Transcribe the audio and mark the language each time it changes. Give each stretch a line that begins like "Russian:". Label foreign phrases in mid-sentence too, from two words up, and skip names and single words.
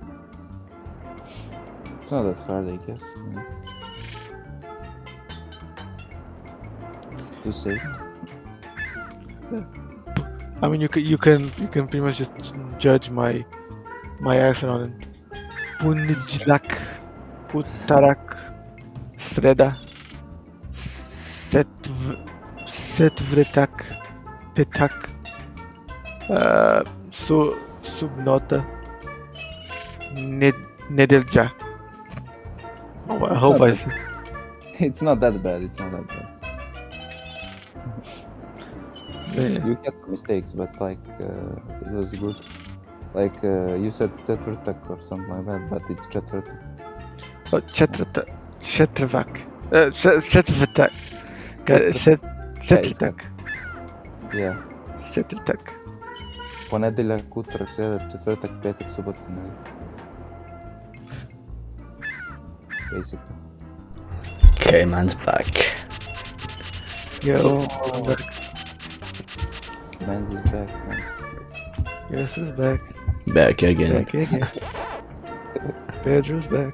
English: It's not that hard, I guess. To say. I mean, you can pretty much just judge my accent on it.
Serbian: Punjak, Utarak, Sreda, Setvretak, Petak, Subnota, Nedelja.
English: Oh, I hope I said. It's not that bad. Yeah. You had some mistakes, but like it was good. Like you said Cetvrtak or something like that, but it's Cetvrtak. Oh, Cetvrtak. Cetvrtak. Cetvrtak. Yeah. Cetvrtak.
Serbian: Ponedeljak, utorak, sreda, četvrtak, petak, subota, nedjelja.
English: Basically. Okay, man's back. Yo, I'm back. Mans is back, nice. Yes, who's back? Back again. Back again. Pedro's back.